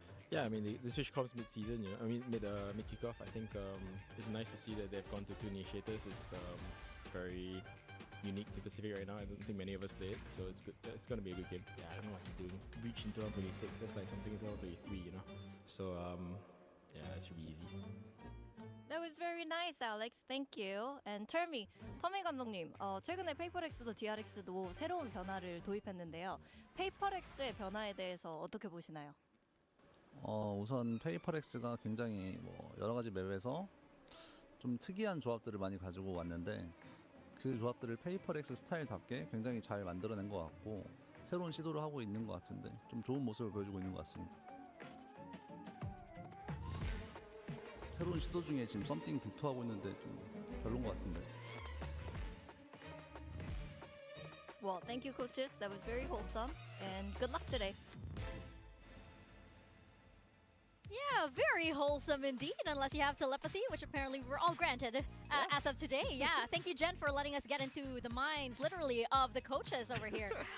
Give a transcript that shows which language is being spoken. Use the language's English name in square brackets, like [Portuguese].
[English] Yeah, I mean, the switch comps mid-season, I mean, mid-kickoff, I think it's nice to see that they've gone to two initiators. It's very unique to Pacific right now. I don't think many of us play it, so it's good. It's going to be a good game. Yeah, I don't know what he's doing. Breach in 2026, that's like something in 2023, So, yeah, that should be easy. That was very nice, Alex. Thank you. And tell me, [Korean] 터미 감독님, 최근에 페이퍼렉스도 DRX도 새로운 변화를 도입했는데요. 페이퍼렉스의 변화에 대해서 어떻게 보시나요? 우선 페이퍼렉스가 굉장히 여러 가지 맵에서 좀 특이한 조합들을 많이 가지고 왔는데 그 조합들을 페이퍼렉스 스타일답게 굉장히 잘 만들어낸 것 같고 새로운 시도를 하고 있는 것 같은데 좀 좋은 모습을 보여주고 있는 것 같습니다. 새로운 시도 중에 지금 썸띵 비토하고 있는데 좀 별론 것 같은데. [English] Well, thank you, coaches. That was very wholesome, and good luck today. Yeah, very wholesome indeed, unless you have telepathy, which apparently we're all granted as of today. Yeah, thank you, Jen, for letting us get into the minds, literally, of the coaches over here.